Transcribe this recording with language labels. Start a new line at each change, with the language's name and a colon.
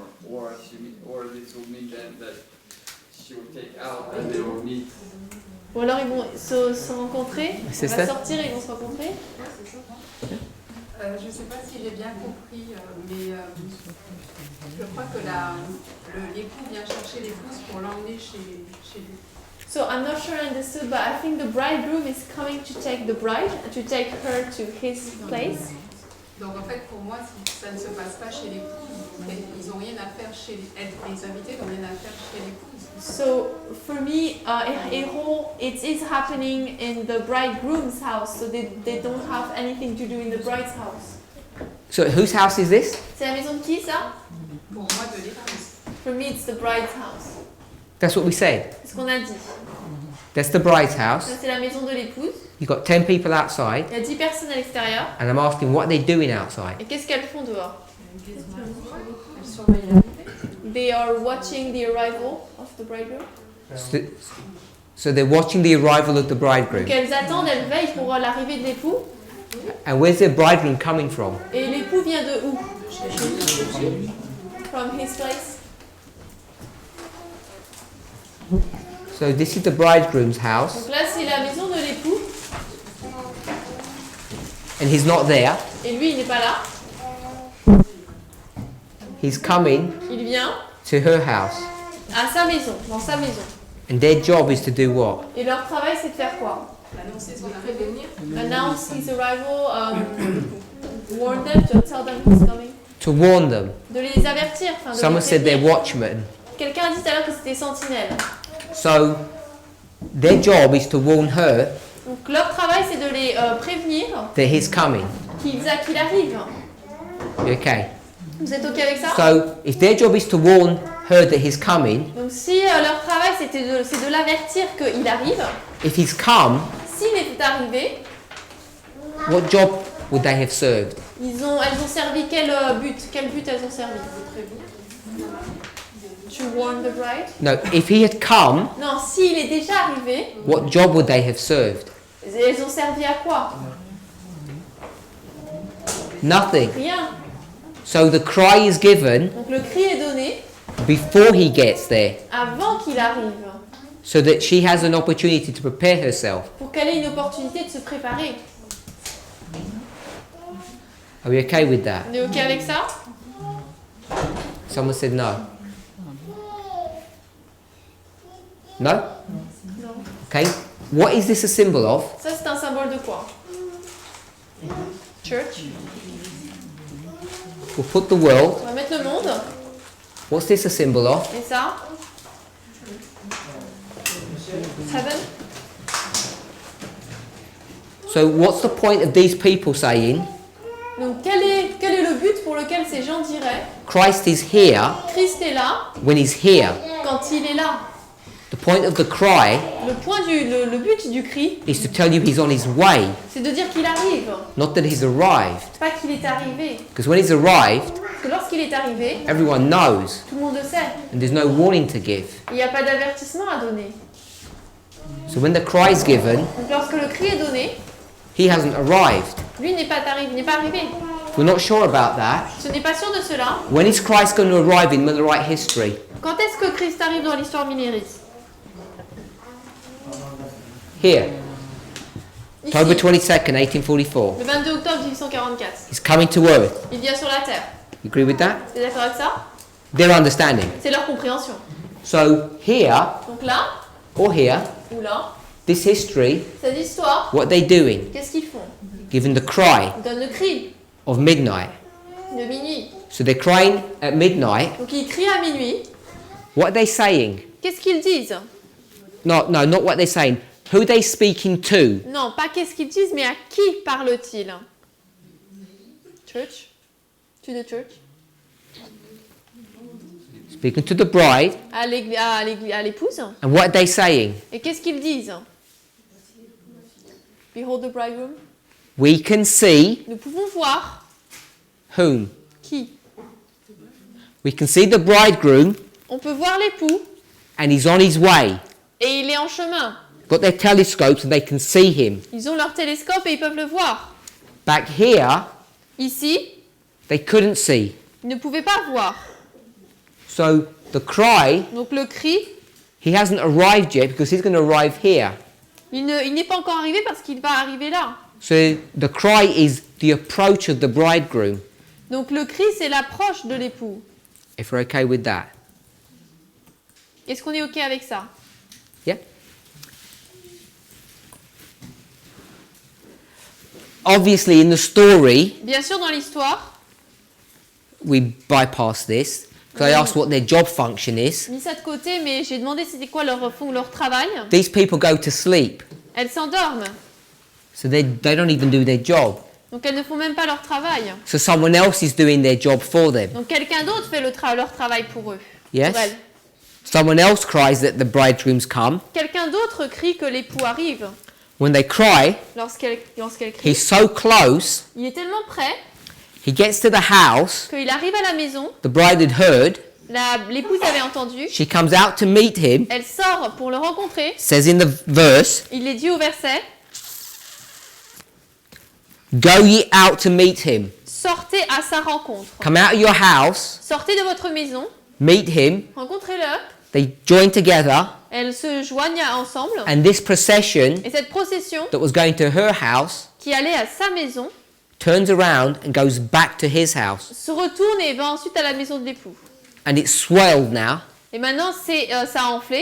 English: Or this will mean then that she will take out and they will meet.
French: Ou alors ils vont se rencontrer. C'est On va ça. sortir et ils vont se rencontrer. Je ne sais pas si j'ai bien compris, mais je crois que l'époux vient chercher l'épouse pour l'emmener chez lui.
English: So I'm not sure I understood, but I think the bridegroom is coming to take the bride, to take her to his place.
French: Donc en fait, pour moi, si ça ne se passe pas chez l'épouse, ils n'ont rien à faire chez les invités, n'ont rien à faire chez l'épouse.
English: So for me, it is happening in the bridegroom's house, so they don't have anything to do in the bride's house. So whose house is this?
French: C'est la maison de qui ça? Pour moi, de l'épouse.
English: For me, it's the bride's house. That's what we said.
French: C'est ce qu'on a dit.
English: That's the bride's house.
French: Ça c'est la maison de l'épouse.
English: You've got 10 people outside,
French: Il y a 10 personnes à l'extérieur.
English: and I'm asking what they're doing outside.
French: Et qu'est-ce qu'elles font dehors? Elle surveille l'arrivée.
English: They are watching the arrival of the bridegroom. So they're watching the arrival of the bridegroom.
French: Donc elles attendent, elles veillent pour l'arrivée de l'époux.
English: And where's the bridegroom coming from?
French: Et l'époux vient de où?
English: From his place. So this is the bridegroom's house,
French: Donc là c'est la maison de l'époux.
English: and he's not there.
French: Et lui il n'est pas là.
English: He's coming
French: Il vient
English: to her house.
French: à sa maison, dans sa maison.
English: And their job is to do what?
French: Et leur travail c'est de faire quoi? Annoncer son arrivée.
English: Announce his arrival, warn them, to tell them he's coming. To warn them.
French: De les avertir. Enfin, de
English: Someone
French: les
English: said they're
French: prévenir.
English: watchmen.
French: Quelqu'un a dit tout à l'heure que c'était sentinelle.
English: So their job is to warn her
French: Donc leur travail c'est de les prévenir
English: that he's coming.
French: qu'il arrive.
English: Okay.
French: Vous êtes ok avec ça?
English: So if their job is to warn her that he's coming,
French: Donc si leur travail c'est de l'avertir qu'il arrive,
English: if he's come,
French: s'il est arrivé,
English: what job would they have served?
French: elles ont servi quel but? Quel but elles ont servi?
English: To warn the bride? No, if he had come,
French: Non, s'il est déjà arrivé,
English: what job would they have served?
French: elles ont servi à quoi?
English: Nothing.
French: Rien.
English: So the cry is given
French: Donc le cri est donné
English: before he gets there,
French: avant qu'il arrive,
English: so that she has an opportunity to prepare herself.
French: pour qu'elle ait une opportunité de se préparer.
English: Are we okay with that?
French: On est OK avec ça?
English: Someone said no. No?
French: Non.
English: Okay. What is this a symbol of?
French: Ça, c'est un symbole de quoi?
English: Church. We'll put the world.
French: On va mettre le monde.
English: What's this a symbol of?
French: Et ça?
English: Heaven. So what's the point of these people saying
French: Donc, quel est le but pour lequel ces gens diraient
English: Christ is here
French: Christ est là
English: when he's here?
French: quand il est là?
English: The point of the cry
French: Le but du cri,
English: is to tell you he's on his way,
French: c'est de dire qu'il arrive,
English: not that he's arrived.
French: pas qu'il est arrivé.
English: Because when he's arrived,
French: Parce que lorsqu'il est arrivé,
English: everyone knows
French: tout le monde le sait.
English: and there's no warning to give.
French: Il n'y a pas d'avertissement à donner.
English: So when the cry is given,
French: Donc, lorsque le cri est donné,
English: he hasn't arrived.
French: lui n'est pas arrivé.
English: We're not sure about that.
French: Ce n'est pas sûr de cela.
English: When is Christ going to arrive in Millerite history?
French: Quand est-ce que Christ arrive dans l'histoire millériste?
English: Here,
French: Ici,
English: October 22nd, 1844.
French: le 22 octobre 1844.
English: He's coming to earth.
French: Il vient sur la terre.
English: You agree with that?
French: Vous êtes d'accord avec ça?
English: Their understanding.
French: C'est leur compréhension.
English: So here
French: Donc là,
English: or here,
French: ou là,
English: this history,
French: cette histoire,
English: what they doing?
French: qu'est-ce qu'ils font?
English: Giving the cry
French: Ils donnent le cri
English: of midnight.
French: de minuit.
English: So they're crying at midnight.
French: Donc ils crient à minuit.
English: What are they saying?
French: Qu'est-ce qu'ils disent?
English: No, not what they're saying. Who are they speaking to?
French: Non, pas qu'est-ce qu'ils disent, mais à qui parlent-ils?
English: Church? To the church? Speaking to the bride.
French: À l'épouse.
English: And what are they saying?
French: Et qu'est-ce qu'ils disent?
English: Behold the bridegroom. We can see
French: Nous pouvons voir
English: whom?
French: qui?
English: We can see the bridegroom
French: On peut voir l'époux
English: and he's on his way.
French: et il est en chemin.
English: Got their telescopes and they can see him.
French: Ils ont leur télescope et ils peuvent le voir.
English: Back here,
French: Ici,
English: they couldn't see.
French: ils ne pouvaient pas voir.
English: So the cry,
French: Donc le cri,
English: he hasn't arrived yet because he's going to arrive here.
French: il n'est pas encore arrivé parce qu'il va arriver là.
English: So the cry is the approach of the bridegroom.
French: Donc le cri, c'est l'approche de l'époux.
English: If we're okay with that.
French: Est-ce qu'on est OK avec ça?
English: Yeah? Obviously, in the story,
French: Bien sûr, dans l'histoire,
English: we bypass this because I asked what their job function is.
French: mis ça de côté, mais j'ai demandé c'était quoi leur travail.
English: These people go to sleep,
French: Elles s'endorment,
English: so they don't even do their job.
French: donc elles ne font même pas leur travail.
English: So someone else is doing their job for them.
French: Donc quelqu'un d'autre fait leur travail pour eux.
English: Yes?
French: Pour elles.
English: Someone else cries that the bridegroom's come.
French: Quelqu'un d'autre crie que l'époux arrive.
English: When they cry,
French: Lorsqu'elle crie,
English: he's so close,
French: il est tellement près
English: he gets to the house,
French: qu'il arrive à la maison.
English: the bride had heard,
French: L'épouse avait entendu.
English: she comes out to meet him,
French: Elle sort pour le rencontrer.
English: says in the verse,
French: Il est dit au verset,
English: go ye out to meet him.
French: sortez à sa rencontre.
English: Come out of your house,
French: Sortez de votre maison,
English: meet him,
French: rencontrez-le.
English: they join together,
French: Elles se joignent ensemble.
English: and this procession
French: Et cette procession
English: that was going to her house
French: qui allait à sa maison
English: turns around and goes back to his house.
French: se retourne et va ensuite à la maison de l'époux.
English: And it's swelled now,
French: Et maintenant, ça a enflé